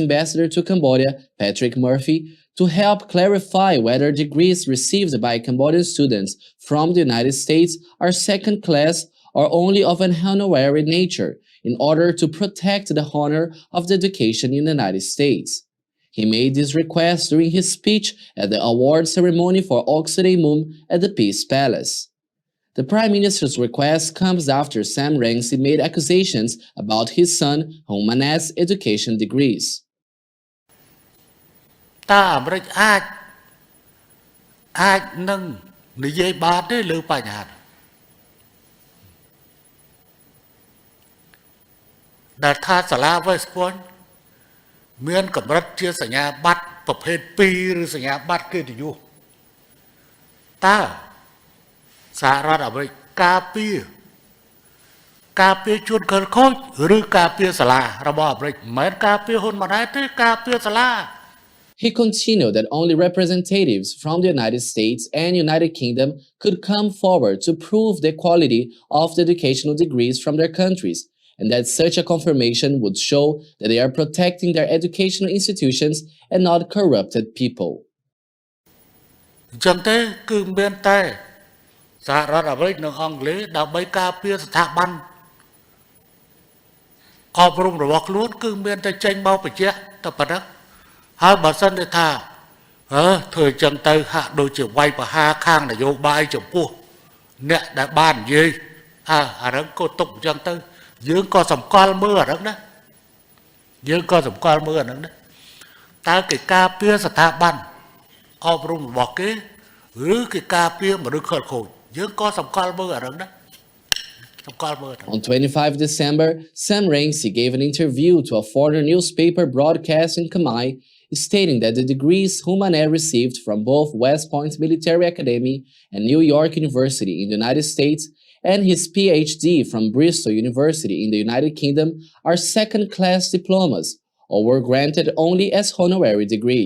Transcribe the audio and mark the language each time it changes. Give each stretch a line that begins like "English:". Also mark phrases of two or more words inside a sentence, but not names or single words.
English: Ambassador to Cambodia, Patrick Murphy, to help clarify whether degrees received by Cambodian students from the United States are second-class or only of an honorary nature, in order to protect the honor of the education in the United States. He made this request during his speech at the award ceremony for Oksade Moon at the Peace Palace. The Prime Minister's request comes after Sam Rainsy made accusations about his son Humanet's education degrees.
Khmer: តើអាមេរិកអាចនឹងនិយាយបានទេលើបញ្ហាដែលថាសាលា West Point មានកម្រិតជាសញ្ញាបត្រប្រភេទ2ឬសញ្ញាបត្រកិត្តិយសតើសហរដ្ឋអាមេរិកការពារជនខិលខូចឬការពារសាលារបស់អាមេរិកមិនមែនការពារហ៊ុនម៉ាណែតទេការពារសាលា
English: He continued that only representatives from the United States and United Kingdom could come forward to prove the quality of the educational degrees from their countries, and that such a confirmation would show that they are protecting their educational institutions and not corrupted people.
Khmer: អញ្ចឹងទេគឺមានតែសហរដ្ឋអាមេរិកនិងអង់គ្លេសដើម្បីការពារស្ថាប័នអប់រំរបស់ខ្លួនគឺមានតែចេញមកបញ្ជាក់តែប៉ុណ្ណឹងហើយបើសិនទេថាធ្វើអញ្ចឹងទៅហាក់ដូចជាវាយប្រហារខាងនយោបាយចំពោះអ្នកដែលបាននិយាយអាហ្នឹងក៏ទុកអញ្ចឹងទៅយើងក៏សម្គាល់មើលអាហ្នឹងណា តើគេការពារស្ថាប័នអប់រំរបស់គេឬគេការពារមនុស្សខិលខូចយើងក៏សម្គាល់មើលអាហ្នឹងណា
English: On 25 December, Sam Rainsy gave an interview to a foreign newspaper broadcast in Khmer, stating that the degrees Humanet received from both West Point Military Academy and New York University in the United States and his PhD from Bristol University in the United Kingdom are second-class diplomas or were granted only as honorary degrees.